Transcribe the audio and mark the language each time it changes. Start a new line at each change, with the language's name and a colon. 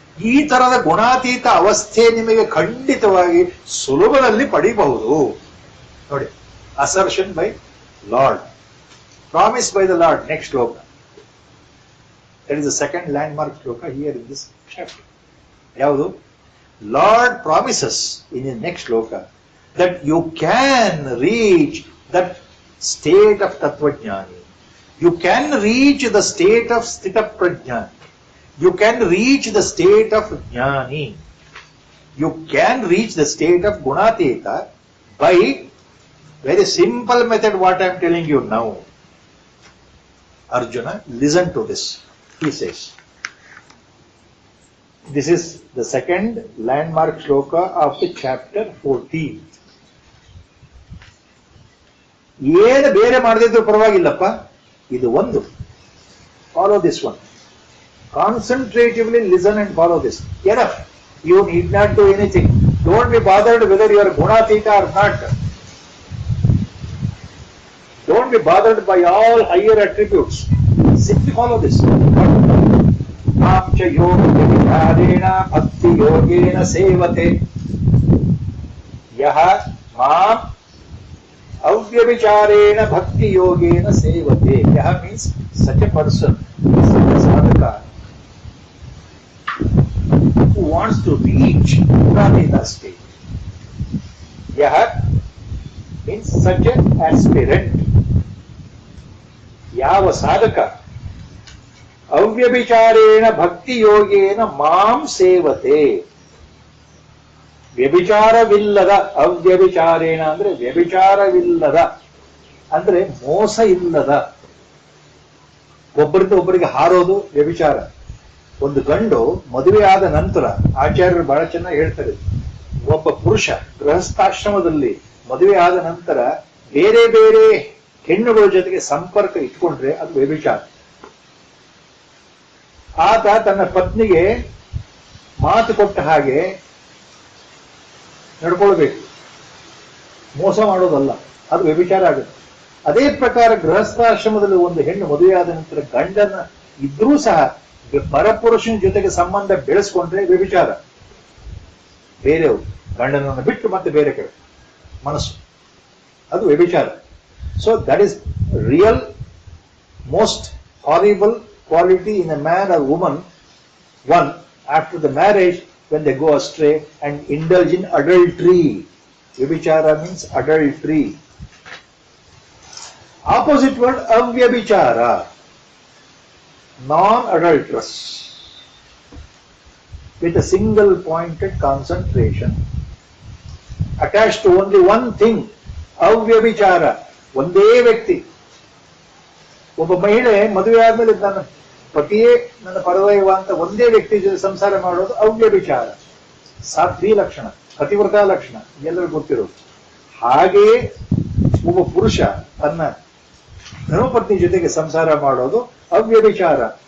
Kannada: ಈ ತರದ ಗುಣಾತೀತ ಅವಸ್ಥೆ ನಿಮಗೆ ಖಂಡಿತವಾಗಿ ಸುಲಭದಲ್ಲಿ ಪಡಿಬಹುದು.
English: ನೋಡಿ, assertion by lord, promise by the lord. Next shloka, that is the second landmark shloka here in this chapter.
Kannada: ಯಾವುದು?
English: Lord promises in the next shloka that you can reach that state of Tattvajnani. You can reach the state of Sthita Prajnani. You can reach the state of Jnani. You can reach the state of Gunateta by very simple method what I am telling you now. Arjuna, listen to this. He says, This is the second landmark shloka of the chapter 14.
Kannada: ಏನು ಬೇರೆ ಮಾಡದಿದ್ರು ಪರವಾಗಿಲ್ಲಪ್ಪ, ಇದು ಒಂದು.
English: Follow this one. Concentratively listen and follow this. Enough. You need not do anything. Don't be bothered whether you are Gunatita or not. Don't be bothered by all higher attributes. Simply follow this.
Sanskrit: Mamcha yoga vichadena bhakti yogena sevate. Yaha mam avyabicharena bhakti yogena sevate.
English: Yaha means such a person, such a sadhaka who wants to reach Gunatita state. Yaha means such an aspirant.
Kannada: ಯಾವ ಸಾಧಕ
Sanskrit: ಅವ್ಯಭಿಚಾರೇಣ ಭಕ್ತಿ ಯೋಗೇನ ಮಾಂ ಸೇವತೆ,
Kannada: ವ್ಯಭಿಚಾರವಿಲ್ಲದ, ಅವ್ಯಭಿಚಾರೇಣ ಅಂದ್ರೆ ವ್ಯಭಿಚಾರವಿಲ್ಲದ ಅಂದ್ರೆ ಮೋಸ ಇಲ್ಲದ, ಒಬ್ಬರಿಂದ ಒಬ್ಬರಿಗೆ ಹಾರೋದು ವ್ಯಭಿಚಾರ. ಒಂದು ಗಂಡು ಮದುವೆ ಆದ ನಂತರ, ಆಚಾರ್ಯರು ಬಹಳ ಚೆನ್ನಾಗಿ ಹೇಳ್ತಾರೆ, ಒಬ್ಬ ಪುರುಷ ಗೃಹಸ್ಥಾಶ್ರಮದಲ್ಲಿ ಮದುವೆ ಆದ ನಂತರ ಬೇರೆ ಬೇರೆ ಹೆಣ್ಣುಗಳ ಜೊತೆಗೆ ಸಂಪರ್ಕ ಇಟ್ಕೊಂಡ್ರೆ ಅದು ವ್ಯಭಿಚಾರ. ಆತ ತನ್ನ ಪತ್ನಿಗೆ ಮಾತು ಕೊಟ್ಟ ಹಾಗೆ ನಡ್ಕೊಳ್ಬೇಕು, ಮೋಸ ಮಾಡೋದಲ್ಲ, ಅದು ವ್ಯಭಿಚಾರ ಆಗುತ್ತೆ. ಅದೇ ಪ್ರಕಾರ ಗೃಹಸ್ಥಾಶ್ರಮದಲ್ಲಿ ಒಂದು ಹೆಣ್ಣು ಮದುವೆಯಾದ ನಂತರ ಗಂಡನ ಇದ್ರೂ ಸಹ ಪರಪುರುಷನ ಜೊತೆಗೆ ಸಂಬಂಧ ಬೆಳೆಸ್ಕೊಂಡ್ರೆ ವ್ಯಭಿಚಾರ. ಬೇರೆಯವರು ಗಂಡನನ್ನು ಬಿಟ್ಟು ಮತ್ತೆ ಬೇರೆ ಕಡೆ ಮನಸ್ಸು, ಅದು ವ್ಯಭಿಚಾರ.
English: So that is real most horrible quality in a man or woman. One, after the marriage, when they go astray and indulge in adultery. Vyabhichara means adultery. Opposite word, avyabhichara, non-adulterous, with a single pointed concentration, attached to only one thing.
Kannada: Avyabhichara, ಒಂದೇ ವ್ಯಕ್ತಿ. ಒಬ್ಬ ಮಹಿಳೆ ಮದುವೆ ಆದ್ಮೇಲೆ ನನ್ನ ಪತಿಯೇ ನನ್ನ ಪರದೈವ ಅಂತ ಒಂದೇ ವ್ಯಕ್ತಿ ಜೊತೆ ಸಂಸಾರ ಮಾಡೋದು ಅವ್ಯಭಿಚಾರ. ಸಾಧ್ವಿ ಲಕ್ಷಣ, ಪತಿವ್ರತ ಲಕ್ಷಣ ಎಲ್ಲರಿಗೂ ಗೊತ್ತಿರೋದು. ಹಾಗೆಯೇ ಒಬ್ಬ ಪುರುಷ ತನ್ನ ಧರ್ಮಪತ್ನಿ ಜೊತೆಗೆ ಸಂಸಾರ ಮಾಡೋದು ಅವ್ಯಭಿಚಾರ.